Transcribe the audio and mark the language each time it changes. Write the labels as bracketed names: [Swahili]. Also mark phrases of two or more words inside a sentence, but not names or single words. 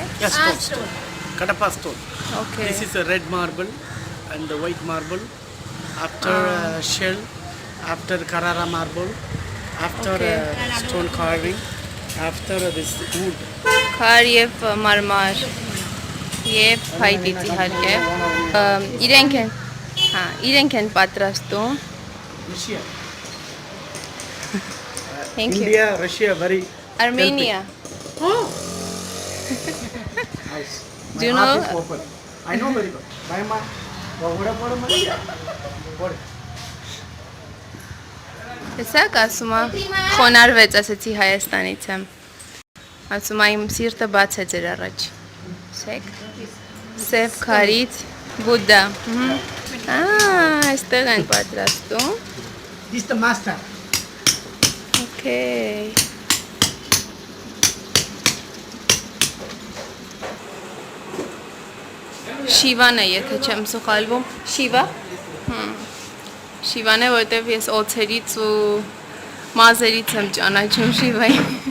[English] Yes, stone. Kadapa stone. Okay. This is a red marble and the white marble. After shell, after Carrara marble, after stone carving, after this wood. [Armenian] Քար եւ մարմար եւ փայտից իհարկե։ Իրենք են պատրաստում։ [English] Russia. Thank you. India, Russia, very. Armenia. Oh. Do you know? I know very good. My ma, [Armenian] Տեսակ ասում է խոնարհվեց, ասեցի Հայաստանից եմ։ Ասում է իմ սիրտը բաց է ձեր առաջ։ Սեք։ Սև քարից Բուդդա։ Այստեղ են պատրաստում։ [English] this is the master. Okay. [Armenian] Շիվան է, եթե չեմ սխալվում։ Շիվա։ Շիվան է, որտեվ ես օձերից ու մազերից եմ ճանաչում Շիվային։